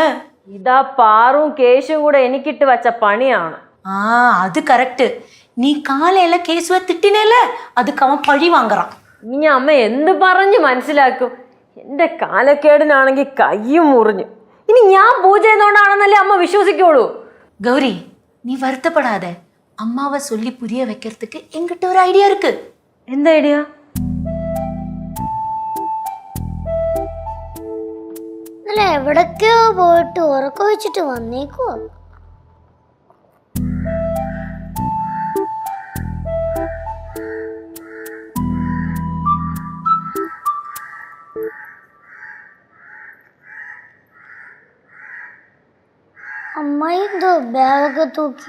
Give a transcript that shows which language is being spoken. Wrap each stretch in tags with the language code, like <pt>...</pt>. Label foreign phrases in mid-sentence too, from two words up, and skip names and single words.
<ml>ഇതാ പാറും കേശും കൂടെ എനിക്കിട്ട് വച്ച പണിയാണ്. അത് കറക്റ്റ്.</ml> <ta>நீ காலையில கேசுவ திட்டினல்ல, அதுக்கு அவன் பழி வாங்கறான்.</ta> <ml>ഇനി അമ്മ എന്ത് പറഞ്ഞു മനസ്സിലാക്കും? എന്റെ കാലക്കേടിനാണെങ്കിൽ കയ്യും മുറിഞ്ഞു. ഇനി ഞാൻ പൂജ ചെയ്യുന്നോണ്ടാണെന്നല്ലേ അമ്മ വിശ്വസിക്കോളൂ.</ml> <ta>கௌரி, நீ வருத்தப்படாத. அம்மாவை சொல்லி புரிய வைக்கிறதுக்கு என்கிட்ட ஒரு ஐடியா இருக்கு.</ta> <ml>എന്താ ഐഡിയ? എവിടൊക്കെയോ പോയിട്ട് ഉറക്കം വെച്ചിട്ട് വന്നേക്കുവോ? അമ്മായി എന്തോ ബാഗൊക്കെ തൂക്കി.</ml>